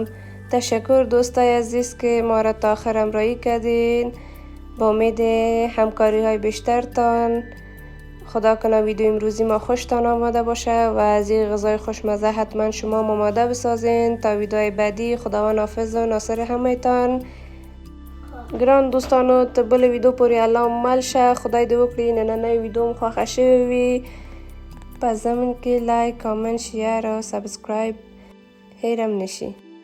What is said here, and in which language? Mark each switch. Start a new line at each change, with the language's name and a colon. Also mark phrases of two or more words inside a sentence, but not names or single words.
Persian: تشکر دوستای عزیز که ما را تا آخر همراهی کردین. با امید همکاری های بیشترتان. خدا کنه ویدیو امروزی ما خوشتان آماده باشه و از این غذای خوشمزه حتما شما آماده بسازین. تا ویدیوهای بعدی خداوند حافظ و ناصر همه تان.
Pashto: گران دوستانو تا بل ویدیو پوری الله مل شه. خدای دې وکړي نننۍ ویدیو مو خوښه شوې وي. په ضمن کې لایک، کامنت، شیر او سبسکرایب هېر هم نشي.